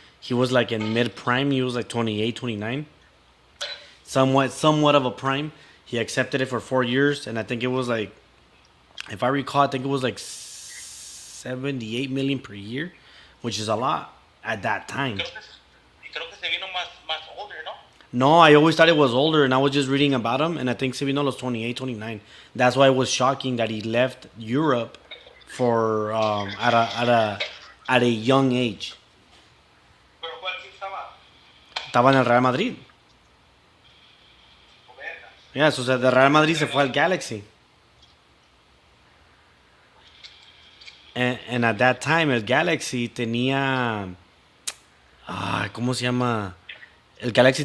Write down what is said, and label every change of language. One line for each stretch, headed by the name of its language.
English: He was like in mid prime. He was like 28, 29. Somewhat of a prime. He accepted it for 4 years, and I think it was like, if I recall, I think it was like 78 million per year, which is a lot at that time.
Spanish: Creo que se vino más
English: older,
Spanish: no?
English: No, I always thought it was older, and I was just reading about him, and I think Sevino was 28, 29. That's why it was shocking that he left Europe for at a young age.
Spanish: ¿Pero cuál team estaba? Estaba en el Real Madrid.
English: Yeah, so
Spanish: de Real Madrid se fue al Galaxy.
English: And at that time,
Spanish: el Galaxy tenía... ¿cómo se llama? El Galaxy...